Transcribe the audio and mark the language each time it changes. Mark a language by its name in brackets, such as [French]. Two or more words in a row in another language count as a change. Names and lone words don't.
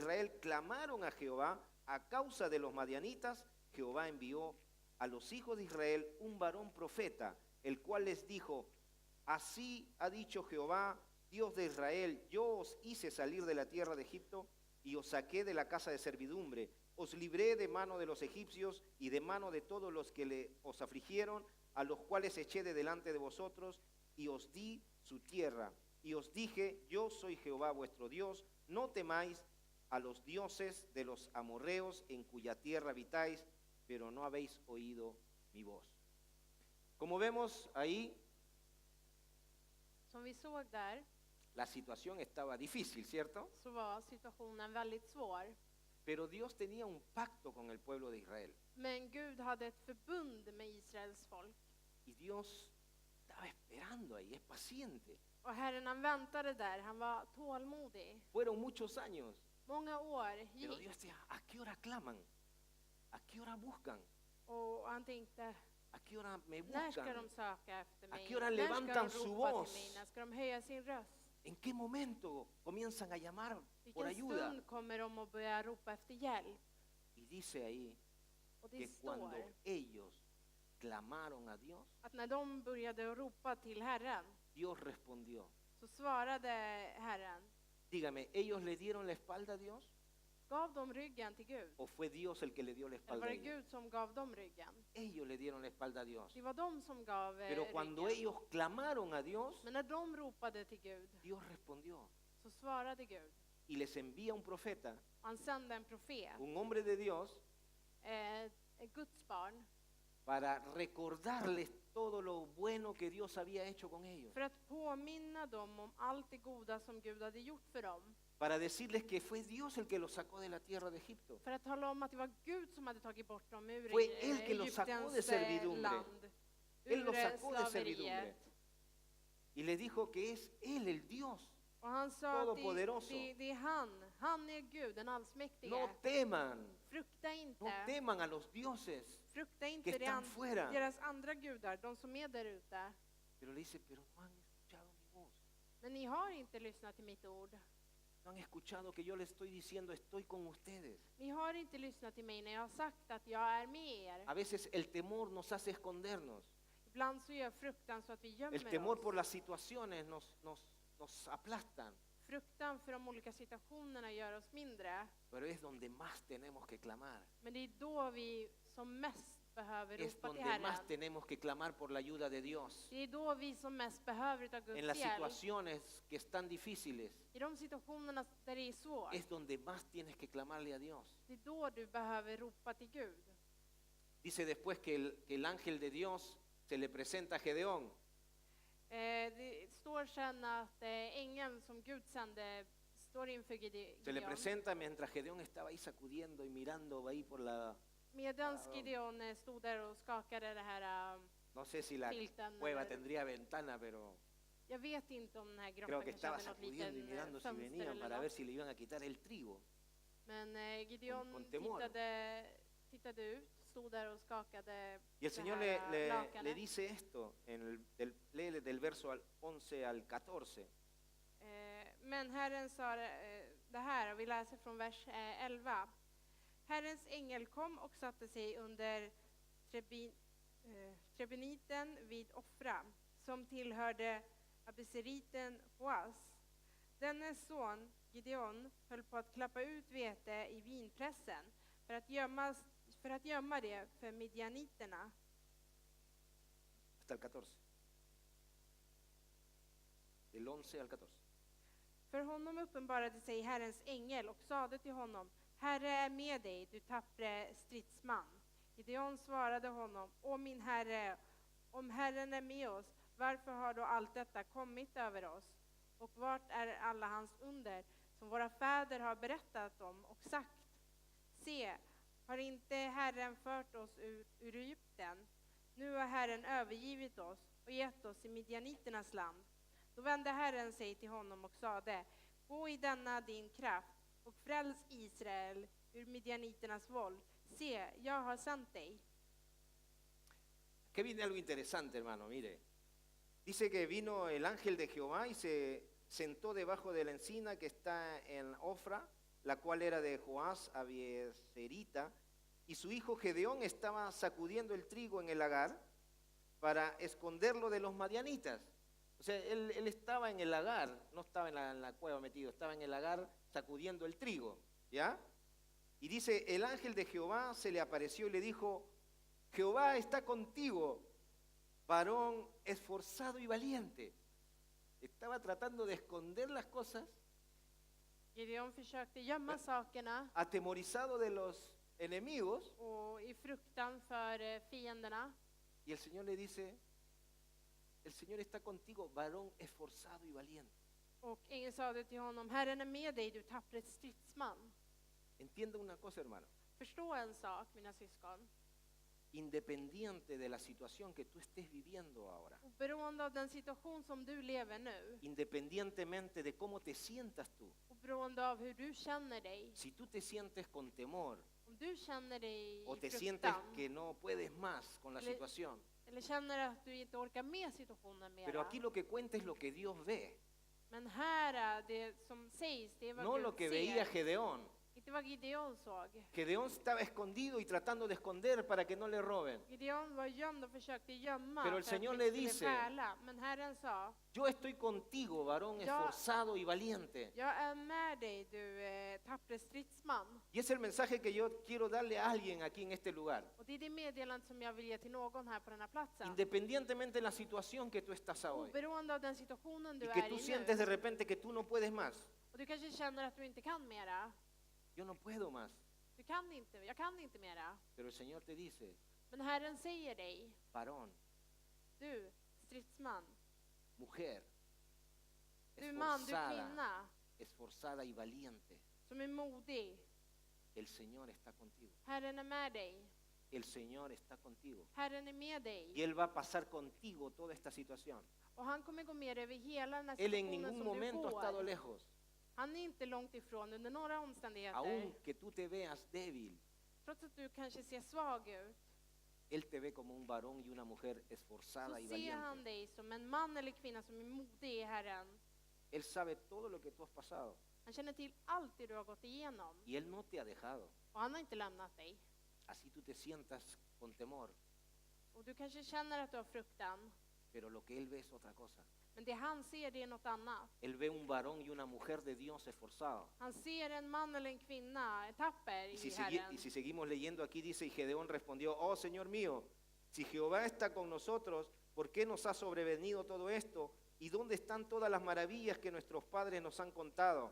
[Spanish] Israel clamaron a Jehová a causa de los madianitas, Jehová envió a los hijos de Israel un varón profeta, el cual les dijo: así ha dicho Jehová, Dios de Israel, yo os hice salir de la tierra de Egipto y os saqué de la casa de servidumbre, os libré de mano de los egipcios y de mano de todos los que os afligieron, a los cuales eché de delante de vosotros, y os di su tierra. Y os dije, yo soy Jehová vuestro Dios, no temáis a los dioses de los amorreos en cuya tierra habitáis, pero no habéis oído mi voz. Como vemos ahí, [Swedish] Som vi såg där [Spanish] la situación estaba difícil, ¿cierto? [Swedish] så var situationen väldigt svår. [Spanish] Pero Dios tenía un pacto con el pueblo de Israel. [Swedish] Men Gud hade ett förbund med Israels folk. [Spanish] Y Dios estaba esperando ahí, es paciente. [Swedish] Och Herren han väntade där, han var tålmodig. [Spanish] Fueron muchos años. [Swedish] Många år [Spanish] Pero [Swedish] gick [Spanish] Dios decía, ¿a qué hora claman? ¿A qué hora buscan? [Swedish] och han tänkte, [Spanish] ¿A qué hora me [Swedish] när ska de [Spanish] buscan? [Swedish] söka efter mig? [Spanish] qué hora [Swedish] När ska [Spanish] levantan [Swedish] de [Spanish] su [Swedish] ropa [Spanish] voz? [Swedish] till mig? När ska de höja sin röst? [Spanish] ¿En qué momento comienzan a llamar por [Swedish] Vilken [Spanish] ayuda? [Swedish] stund kommer de att börja ropa efter hjälp? [Spanish] Y dice ahí [Swedish] Och det [Spanish] que cuando [Swedish] står [Spanish] ellos clamaron a Dios, [Swedish] att när de började ropa till Herren [Spanish] Dios respondió. [Swedish] så svarade Herren. [Spanish] Dígame, ¿ellos le dieron la espalda a Dios? [Swedish] Gav de ryggen till Gud? [Spanish] ¿O fue Dios el que le dio la [Swedish] Eller [Spanish] espalda [Swedish] var [Spanish] a [Swedish] det [Spanish] ellos? [Swedish] Gud som gav dem ryggen? [Spanish] Ellos le dieron la espalda a Dios. [Swedish] Det var de som gav [Spanish] Pero cuando [Swedish] ryggen. [Spanish] ellos clamaron a Dios, [Swedish] Men när de ropade till Gud [Spanish] Dios respondió [Swedish] så svarade Gud. [Spanish] y les envía un profeta, [Swedish] Han sände en profet, [Spanish] un hombre de Dios, [Swedish] ett Guds barn, [Spanish] para recordarles todo lo bueno que Dios había hecho con ellos. [Swedish] för att påminna dem om allt det goda som Gud hade gjort för dem. [Spanish] Para decirles que fue Dios el que los sacó de la tierra de Egipto. [Swedish] För att tala om att det var Gud som hade tagit bort dem ur [Spanish] Fue él que los sacó de [Swedish] Egyptens [Spanish] servidumbre. [Swedish] land. [Spanish] Él los [Swedish] Ur [Spanish] sacó de servidumbre. [Swedish] slaveriet. [Spanish] Y les dijo que es Él el Dios. [Swedish] Och han sa att [Spanish] Todopoderoso. [Swedish] det är han är Gud, den allsmäktige. [Spanish] No teman, [Swedish] Frukta [Spanish] no [Swedish] inte, [Spanish] teman a los dioses [Swedish] frukta [Spanish] que [Swedish] inte [Spanish] están fuera. [Swedish] deras andra gudar, de som är där ute. [Spanish] Pero le dice, pero no han escuchado mi voz. [Swedish] Men ni har inte lyssnat till mitt ord. [Spanish] No han escuchado que yo les estoy diciendo, estoy con ustedes. [Swedish] Ni har inte lyssnat till mig när jag har sagt att jag är med er. [Spanish] A veces el temor nos hace escondernos. [Swedish] Ibland så gör fruktan så att vi [Spanish] El [Swedish] gömmer [Spanish] temor [Swedish] oss. [Spanish] por las situaciones nos aplastan. [Swedish] Fruktan för de olika situationerna gör oss mindre. [Spanish] Pero es donde más tenemos que clamar. [Swedish] Men det är då vi som mest behöver [Spanish] Es [Swedish] ropa till [Spanish] donde más [Swedish] Herren. [Spanish] tenemos que clamar por la ayuda de Dios. [Swedish] Det är då vi som mest behöver utav [Spanish] En las [Swedish] Guds hjälp. [Spanish] situaciones que están difíciles, [Swedish] I de situationerna där det är svårt. [Spanish] es donde más tienes que clamarle a Dios. [Swedish] Det är då du behöver ropa till Gud. [Spanish] Dice después que el ángel de Dios se le presenta a Gedeón. [Swedish] Det står sen att ängeln som Gud sände står inför [Spanish] Se le [Swedish] Gideon. [Spanish] presenta mientras Gedeón estaba ahí sacudiendo y mirando ahí por la... [Swedish] Medan Gideon stod där och skakade det här [Spanish] No sé si la [Swedish] filten. [Spanish] cueva [Swedish] eller- [Spanish] tendría ventana, pero [Swedish] Jag vet inte om den här [Spanish] Creo [Swedish] grotten [Spanish] que [Swedish] kanske [Spanish] estaba [Swedish] hade något [Spanish] sacudiendo y [Swedish] litet [Spanish] mirando si [Swedish] fönster [Spanish] venían [Swedish] eller [Spanish] para ver [Swedish] något. [Spanish] si le iban a quitar el trigo. [Swedish] Men [Spanish] con [Swedish] Gideon [Spanish] temor. [Swedish] tittade ut, stod där och skakade [Spanish] Y el [Swedish] det [Spanish] Señor [Swedish] här [Spanish] le [Swedish] lakanet. [Spanish] dice esto, léele del verso 11 al 14. [Swedish] Men Herren sa det här, och vi läser från vers 11. Herrens ängel kom och satte sig under trebiniten vid Ofra, som tillhörde abiseriten Joas. Dennes son Gideon höll på att klappa ut vete i vinpressen för att gömma det för midjaniterna. [Spanish] Hasta el 14. Del 11 al 14. [Swedish] För honom uppenbarade sig Herrens ängel och sade till honom: Herre är med dig, du tappre stridsman. Gideon svarade honom: Å min herre, om Herren är med oss, varför har då allt detta kommit över oss? Och vart är alla hans under som våra fäder har berättat om och sagt? Se, har inte Herren fört oss ur Egypten? Nu har Herren övergivit oss och gett oss i midjaniternas land. Då vände Herren sig till honom och sade: Gå i denna din kraft och fräls Israel ur midjaniternas våld. Se, jag har sänt dig. [Spanish] Que viene algo interesante, hermano, mire. Dice que vino el ángel de Jehová y se sentó debajo de la encina que está en Ofra, la cual era de Joás Abieserita, y su hijo Gedeón estaba sacudiendo el trigo en el lagar para esconderlo de los madianitas. O sea, él estaba en el lagar, no estaba en la cueva metido, estaba en el lagar sacudiendo el trigo, ¿ya? Y dice, el ángel de Jehová se le apareció y le dijo: Jehová está contigo, varón esforzado y valiente. Estaba tratando de esconder las cosas, [Swedish] Gideon försökte gömma sakerna [Spanish] atemorizado de los enemigos, [Swedish] och i fruktan för fienderna. [Spanish] y el Señor le dice: el Señor está contigo, varón esforzado y valiente. [Swedish] Och ängeln sade till honom: Herren är med dig, du tappre stridsman. [Spanish] Entienda una cosa, hermano. [Swedish] Förstå en sak, mina syskon. [Spanish] Independiente de la situación que tú estés viviendo ahora, [Swedish] Oberoende av den situation som du lever nu, [Spanish] independientemente de cómo te sientas tú, [Swedish] oberoende av hur du känner dig, [Spanish] si tú te sientes con temor [Swedish] om du känner dig [Spanish] o [Swedish] i [Spanish] te sientes [Swedish] fruktan, [Spanish] que no puedes más con la [Swedish] Eller- [Spanish] situación, [Swedish] eller känner att du inte orkar med situationen [Spanish] pero [Swedish] mera. [Spanish] aquí lo que cuenta es lo que Dios ve, [Swedish] Men här, det som sägs, det är vad [Spanish] no [Swedish] Gud [Spanish] lo que [Swedish] ser. [Spanish] veía Gedeón. [Swedish] Inte vad Gideon såg. [Spanish] Gedeón estaba escondido y tratando de esconder para que no le roben. [Swedish] Gideon var gömd och försökte gömma [Spanish] Pero el [Swedish] för att [Spanish] Señor [Swedish] de [Spanish] le [Swedish] inte skulle [Spanish] dice, [Swedish] stjäla. Men Herren sa: [Spanish] Yo estoy contigo, varón Ya. esforzado y valiente. [Swedish] jag är med dig, du tappre stridsman. [Spanish] Y es el mensaje que yo quiero darle a alguien aquí en este lugar. [Swedish] Och det är det meddelandet som jag vill ge till någon här på den här platsen. [Spanish] Independientemente de la situación que tú estás hoy. [Swedish] Oberoende av den situationen du [Spanish] Y que [Swedish] är [Spanish] tú [Swedish] i [Spanish] sientes [Swedish] nu. [Spanish] de repente que tú no puedes más. [Swedish] Och du kanske känner att du inte kan mera. [Spanish] Yo no puedo más. [Swedish] Du kan inte, jag kan inte mera. [Spanish] Pero el Señor te dice, [Swedish] Men Herren säger dig, [Spanish] varón, [Swedish] du stridsman, [Spanish] mujer, [Swedish] du man, du [Spanish] esforzada, [Swedish] kvinna, [Spanish] esforzada y valiente. [Swedish] som är modig. [Spanish] El Señor está contigo. [Swedish] Herren är med dig. [Spanish] El Señor está contigo. [Swedish] Herren är med [Spanish] Y [Swedish] dig. [Spanish] Él va a pasar contigo toda esta situación. [Swedish] Och han kommer gå med över hela den här [Spanish] Él en [Swedish] situationen [Spanish] ningún [Swedish] som du [Spanish] momento ha estado [Swedish] går. [Spanish] lejos. [Swedish] Han är inte långt ifrån under några omständigheter. [Spanish] Aunque tú te veas débil, [Swedish] Trots att du kanske ser svag ut, [Spanish] Él te ve como un varón y una mujer [Swedish] så [Spanish] esforzada y [Swedish] ser han [Spanish] valiente. [Swedish] dig som en man eller kvinna som är modig i Herren. [Spanish] Él sabe todo lo que tú has pasado. [Swedish] Han känner till allt det du har gått igenom. [Spanish] Y Él no te ha dejado. [Swedish] Och han har inte lämnat dig. [Spanish] Así tú te sientas con temor. [Swedish] Och du kanske känner att du har fruktan. [Spanish] Pero lo que Él ve es otra cosa. [Swedish] Men det han ser, det är något annat. [Spanish] Él ve un varón y una mujer de Dios esforzado. [Swedish] Han ser en man eller en kvinna, tapper [Spanish] Y [Swedish] i [Spanish] si, [Swedish] Herren. [Spanish] y si seguimos leyendo aquí dice, y Gedeón respondió, oh Señor mío, si Jehová está con nosotros, ¿por qué nos ha sobrevenido todo esto? ¿Y dónde están todas las maravillas que nuestros padres nos han contado?